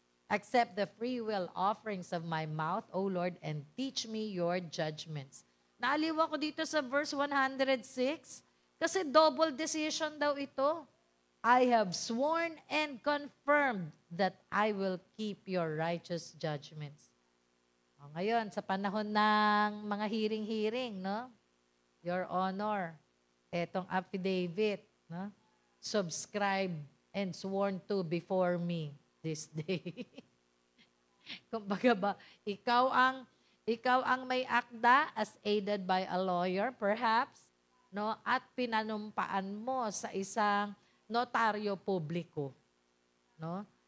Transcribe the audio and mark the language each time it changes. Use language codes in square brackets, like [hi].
[en] Accept the free will offerings of my mouth, O Lord, and teach me your judgments. [tl] Naaliw ako dito sa verse 106, kasi [en] double decision [tl] daw ito. [en] I have sworn and confirmed that I will keep your righteous judgments. [tl] O ngayon, sa panahon ng mga hearing, no? [en] Your Honor, [tl] etong affidavit, no? [en] Subscribe and sworn to before me this day. [tl] Kumbaga ba, ikaw ang may akda [en] as aided by a lawyer, perhaps, [tl] no? At pinanumpaan mo sa isang notaryo publiko, no?